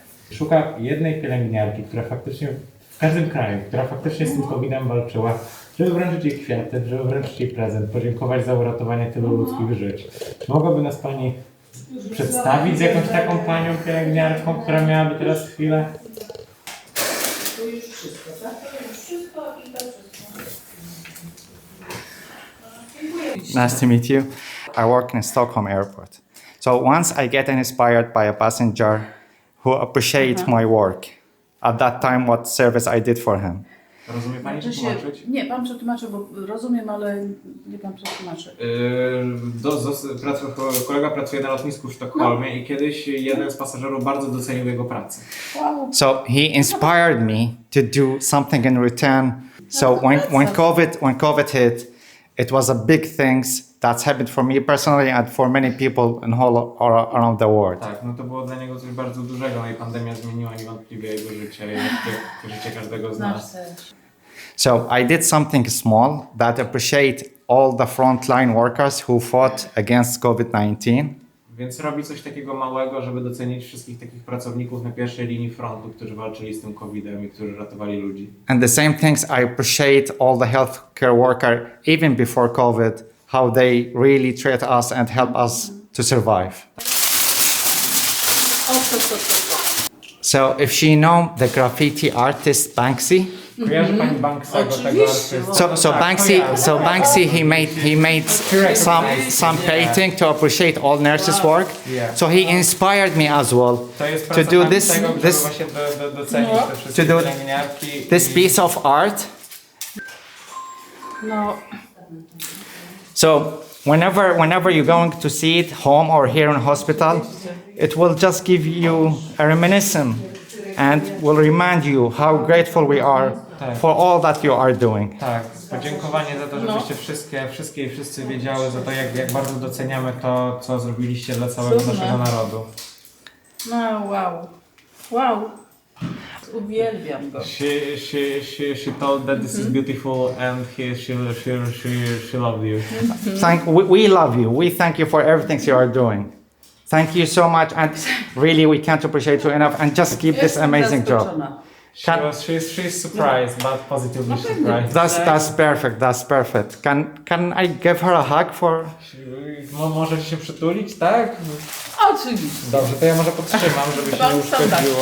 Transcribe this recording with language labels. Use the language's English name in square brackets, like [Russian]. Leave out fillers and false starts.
[Polish] Szukam jednej pielęgniarki, która faktycznie w każdym kraju, która faktycznie z tym COVID-em walczyła, żeby wręczyć jej kwiaty, żeby wręczyć jej prezent, podziękować za uratowanie tylu ludzkich żyć. Czy mogłaby nas Pani przedstawić z jakąś taką panią pielęgniarką, która miałaby teraz chwilę? To już wszystko, tak? To już wszystko i to wszystko. [English] Nice to meet you. I work in Stockholm airport. So once I get inspired by a passenger who appreciates my work, at that time what service I did for him. [Polish] Rozumie Pani, czy tłumaczyć? Nie, Pan przetłumaczy, bo rozumiem, ale nie Pan przetłumaczy. Kolega pracuje na lotnisku w Sztokholmie i kiedyś jeden z pasażerów bardzo docenił jego pracę. Wow. [English] So he inspired me to do something in return. So when COVID hit, it was a big things that's happened for me personally and for many people in around the world. [Polish] Tak, no to było dla niego coś bardzo dużego, no i pandemia zmieniła niewątpliwie jego życie i życie każdego z nas. [English] So I did something small that appreciate all the frontline workers who fought against COVID-19. [Polish] Więc robi coś takiego małego, żeby docenić wszystkich takich pracowników na pierwszej linii frontu, którzy walczyli z tym COVID-em i którzy ratowali ludzi. [English] And the same things I appreciate all the healthcare worker even before COVID, how they really treat us and help us to survive. So if she know the graffiti artist Banksy, [Polish] Kojarzy Pani Banksego, tego artysty? [English] so Banksy he made some painting to appreciate all nurses' work. Yeah. So he inspired me as well [Polish] To jest [English] to do this [Polish] tego, żeby właśnie docenić te wszystkie [English] to do [Polish] pielęgniarki. [English] this piece of art. [Polish] No, So whenever you're going to see it home or here in hospital, it will just give you a reminiscence and will remind you how grateful we are for all that you are doing. Tak, podziękowanie za to, żebyście wszystkie i wszyscy wiedziały za to, jak bardzo doceniamy to, co zrobiliście dla całego naszego narodu. no, wow. Wow. Uwielbiam go. [English] She told that this is beautiful and she loved you. We love you. We thank you for everything you are doing. Thank you so much, and really we can't appreciate you enough. And just keep this [Polish] Jestem [English] amazing job. [Polish] zaskoczona. [English] She's surprised, but positively surprised. That's perfect. That's perfect. Can I give her a hug for? [Polish] Możecie się przytulić, tak? Oczywiście. Dobrze, to ja może podtrzymam, żeby się nie uszkodziło.